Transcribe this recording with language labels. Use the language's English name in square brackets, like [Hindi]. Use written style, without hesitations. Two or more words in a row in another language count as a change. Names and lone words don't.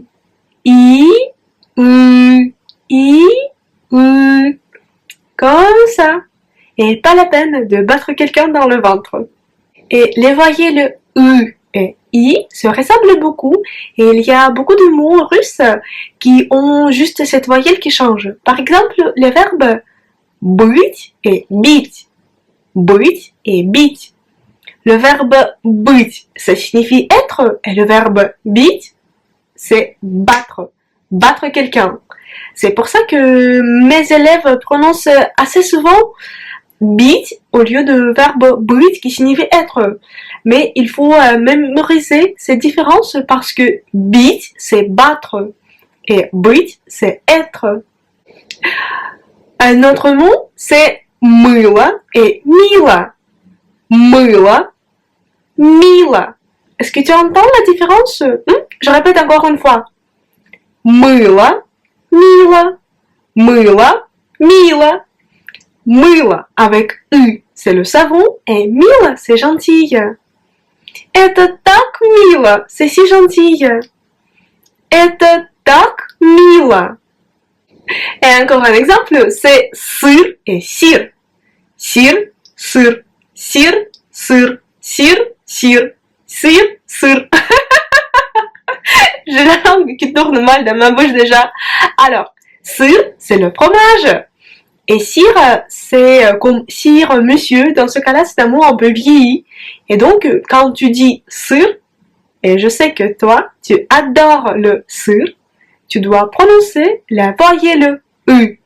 [French] I. Comme ça. Et pas la peine de battre quelqu'un dans le ventre. Et les voyelles U et I se ressemblent beaucoup et il y a beaucoup de mots russes qui ont juste cette voyelle qui change. Par exemple, les verbes быть et бить. [Russian] Быть et бить. [French] Le verbe быть, ça signifie être et le verbe бить, c'est battre. Battre quelqu'un. C'est pour ça que mes élèves prononcent assez souvent bit au lieu de verbe быть qui signifie être. Mais il faut mémoriser ces différences parce que bit c'est battre et быть c'est être. Un autre mot c'est мыло et мило. [Russian] Мыло, мило. [French] Est-ce que tu entends la différence? Je répète encore une fois. [Russian] Мыло, мило, мыло, мило. [French] Мыло avec U, c'est le savon, et мило, c'est gentil. [Russian] Это так мило, [French] c'est si gentil. [Russian] Это так мило. [French] Et encore un exemple, c'est сыр et сир. [Russian] Сир, сыр, сир, сыр, сир, сир, сир, сыр. [French] J'ai la langue qui tourne mal dans ma bouche déjà. Alors, sir, c'est le fromage. Et sir, c'est comme sir, monsieur. Dans ce cas-là, c'est un mot un peu vieilli. Et donc, quand tu dis sir, et je sais que toi, tu adores le sir, tu dois prononcer la voyelle U.